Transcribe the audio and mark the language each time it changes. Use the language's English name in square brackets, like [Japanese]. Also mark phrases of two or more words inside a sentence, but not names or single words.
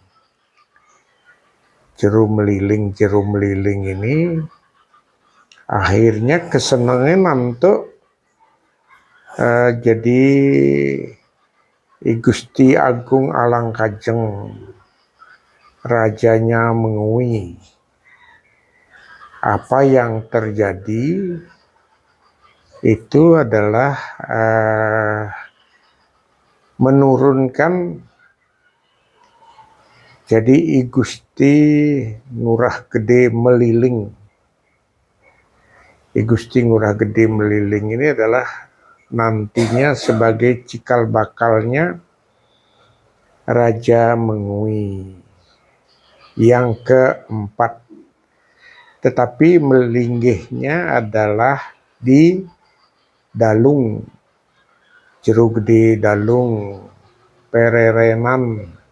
[Indonesian] Jeru meliling ini akhirnya kesenangan nanti jadi I Gusti Agung Alangkajeng, rajanya Mengui. Apa yang terjadi itu adalah menurunkan jadi I Gusti Ngurah Gede Meliling. I Gusti Ngurah Gede Meliling ini adalah nantinya sebagai cikal bakalnya Raja Mengui yang keempat. Tetapi melinggihnya adalah di Dalung, Jeru Gede Dalung, Pererenan.